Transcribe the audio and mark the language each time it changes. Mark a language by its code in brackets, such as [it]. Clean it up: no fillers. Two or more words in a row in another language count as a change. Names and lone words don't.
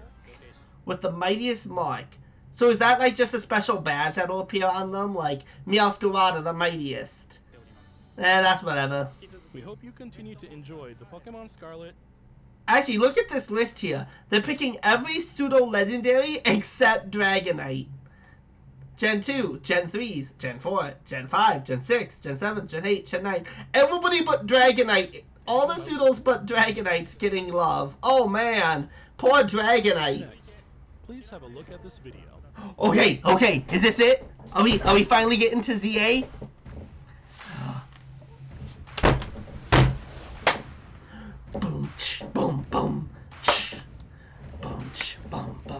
[en] With the mightiest mark. So is that like just a special badge that'll appear on them? Like, Meowscarada, the mightiest. That's whatever. We hope you continue to enjoy the Pokemon Scarlet. Actually, look at this list here. They're picking every pseudo-legendary except Dragonite. Gen 2, Gen 3s, Gen 4, Gen 5, Gen 6, Gen 7, Gen 8, Gen 9. Everybody but Dragonite. All the pseudos but Dragonite's getting love. Oh man, poor Dragonite. Next, please have a look at this video. Okay, okay, is this it? Are we finally getting to ZA? Boom, boom, boom, boom, boom, boom.